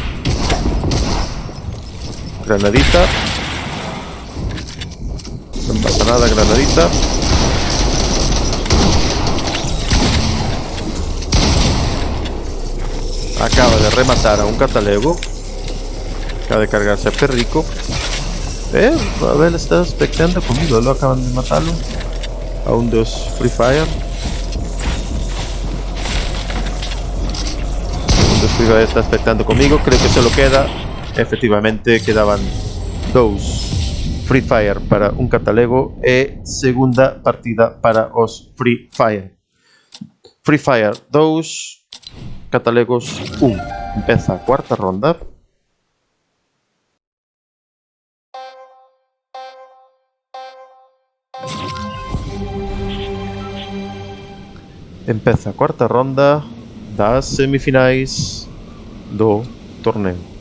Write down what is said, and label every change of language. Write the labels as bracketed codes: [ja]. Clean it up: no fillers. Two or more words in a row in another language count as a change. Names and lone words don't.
[gl] Granadita. Non pasa nada, granadita. Acaba de rematar a un Catalego. [es] Acaba de cargarse a Perrico. Abel está expectando conmigo, lo acaban de matarlo a un dos Free Fire. Un dos Free Fire está expectando conmigo, creo que solo queda, efectivamente, quedaban 2 Free Fire para un Catalego [gl] e segunda partida para os Free Fire. [es] Free Fire 2, Catalegos 1. [gl] Empeza a cuarta ronda. Empeza a cuarta ronda das semifinais do torneo.